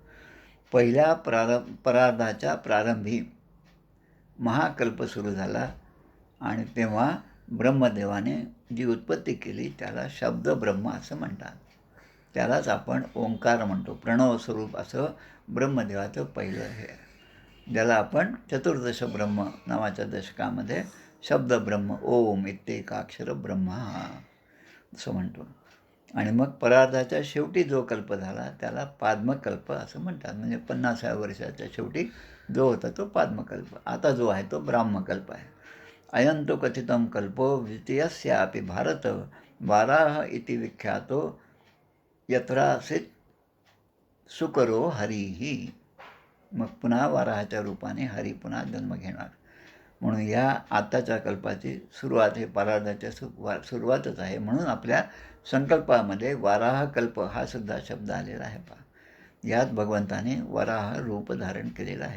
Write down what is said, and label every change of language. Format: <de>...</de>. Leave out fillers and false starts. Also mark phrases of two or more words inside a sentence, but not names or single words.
<mr>पहिल्या परार्धाच्या प्रारंभी महाकल्प सुरू झाला आणि तेव्हा ब्रह्मदेवाने जी उत्पत्ती केली त्याला शब्द ब्रह्म असं म्हणतात. त्यालाच आपण ओंकार म्हणतो. प्रणव स्वरूप असं ब्रह्मदेवाचं पहिलं हे, ज्याला आपण चतुर्दश ब्रह्म नावाच्या दशकामध्ये</mr> <sa>शब्द ब्रह्म ओम इत्येकाक्षर ब्रह्मा</sa> <mr>असं म्हणतो. आणि मग परार्धाच्या शेवटी जो कल्प झाला त्याला पाद्मकल्प असं म्हणतात. म्हणजे 50व्या वर्षाच्या शेवटी जो होता तो पाद्मकल्प. आता जो आहे तो ब्राह्मकल्प आहे.</mr> <sa>अयंतो कथितम कल्पो द्वितीयस्यापि भारत वाराह इति विख्यातो यत्रासित सुकरो हरिही.</sa> <mr>मग पुन्हा वाराहाच्या रूपाने हरी पुन्हा जन्म घेणार. म्हणून या आत्ताच्या कल्पाची सुरुवात हे परार्धाच्या सुरुवातच आहे. म्हणून आपल्या संकल्पामध्ये वाराह कल्प हा सुद्धा शब्द आलेला आहे. पहा, यात भगवंताने वराह रूप धारण केलेलं आहे.</mr>